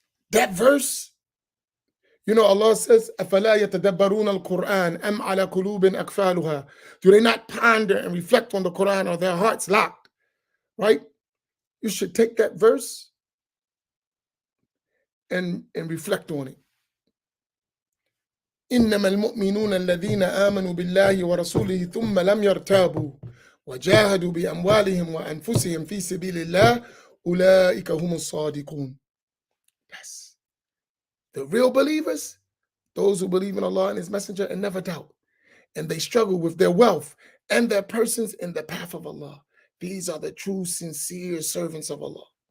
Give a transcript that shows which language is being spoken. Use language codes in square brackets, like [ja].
[en] That verse, you know, Allah says, [ar] أَفَلَا يَتَدَبَّرُونَ الْقُرْآنَ أَمْ عَلَى قُلُوبٍ أَقْفَالُهَا. [en] Do they not ponder and reflect on the Quran, or their hearts locked, right? You should take that verse and reflect on it. [ar] إنما المؤمنون الذين آمنوا بالله ورسوله ثم لم يرتابوا وجاهدوا بأموالهم وأنفسهم في سبيل الله أولئك هم الصادقون. [en] Yes. The real believers, those who believe in Allah and His Messenger and never doubt, and they struggle with their wealth and their persons in the path of Allah. These are the true, sincere servants of Allah.